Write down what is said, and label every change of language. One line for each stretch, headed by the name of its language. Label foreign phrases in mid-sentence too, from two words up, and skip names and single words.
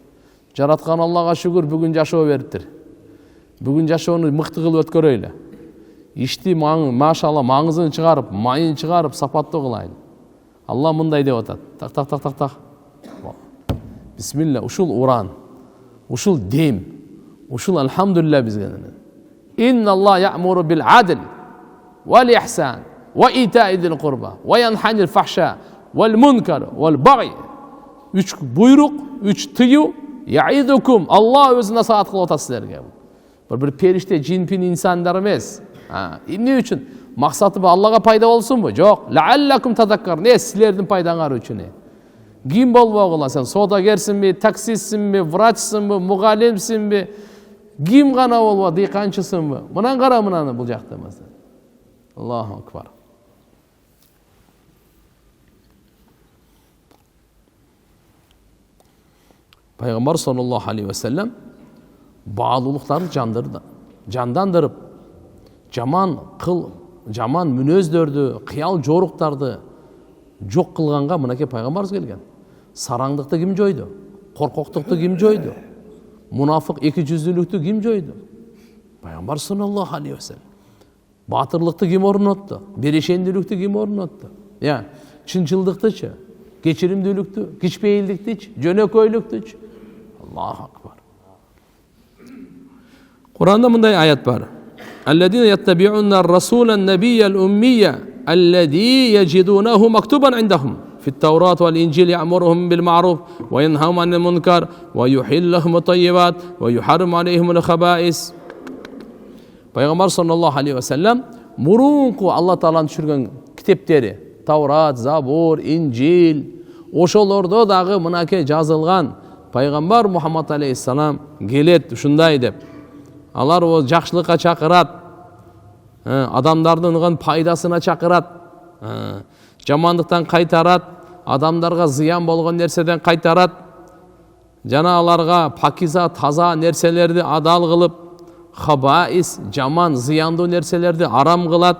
Kyrgyz: Жараткан Аллага шүгүр, бүгүн жашоо бериптир. Бүгүн жашоону мыкты кылып өткөрөйлү. Ишти машалла маңызын чыгарып, майын чыгарып, сапаттуу кылайлы. Алла мындай деп атат. Так. Бисмилла, ушул уран, ушул дем, ушул алхамдулилля бизге.
Arabic: إن الله يأمر بالعدل والإحسان وإيتاء ذي القربى وينهى عن الفحشاء والمنكر والبغي.
Kyrgyz: Үч буйрук, үч тыю. Яидукум, Алла өзү насаат кылып атат силерге. Бир периште, жинпин инсандар эмес. Эмне үчүн? Максаты Аллага пайда болсунбу?
Arabic: Жок. لعلكم تذكرون.
Kyrgyz: Силердин пайдаңар үчүн. Ким болбогула, сен содагерсиңби, таксистсиңби, врачсиңби, мугалимсиңби, ким гана болбо, дыйканчысыңбы? Мынан кара мынаны бул жакта эмес.
Arabic: الله أكبر.
Kyrgyz: Пайгамбар
Arabic: صلى الله عليه وسلم
Kyrgyz: баалуулуктарды жандандырып, жаман мүнөздөрдү, кыял жоруктарды жок кылганга мынакей пайгамбарыбыз келген. Сараңдыкты ким жойду? Коркоктукту ким жойду? Мунафык эки жүздүүлүктү ким жойду?
Arabic: Пайгамбар صلى الله عليه وسلم.
Kyrgyz: Батырлыкты ким орнотту? Берешендүүлүктү ким орнотту? Чынчылдыктычы, кечиримдүүлүктү, кичпейилдиктичи, жөнөкөйлүктүчү.
Arabic: الله أكبر.
Kyrgyz: Куранда мындай аят бар.
Arabic: الذين يتبعون الرسول النبي الأمي الذي يجدونه مكتوبا عندهم في التوراة والإنجيل يأمرهم بالمعروف وينهاهم عن المنكر ويحل لهم الطيبات ويحرم عليهم الخبائث.
Kyrgyz: Пайгамбар
Arabic: صلى الله عليه وسلم
Kyrgyz: мурунку Алла Тааланын түшүргөн китептери, Таврат, Забур, Инжил, ошолордо дагы мынакей жазылган Пайгамбар Мухаммад алейхиссалам келет ушундай деп. Алар о жакшылыкка чакырат, адамдардын пайдасына чакырат, жамандыктан кайтарат, адамдарга зыян болгон нерседен кайтарат, жана аларга пакиза, таза нерселерди адал кылып, хабаис, жаман, зыяндуу нерселерди арам кылат.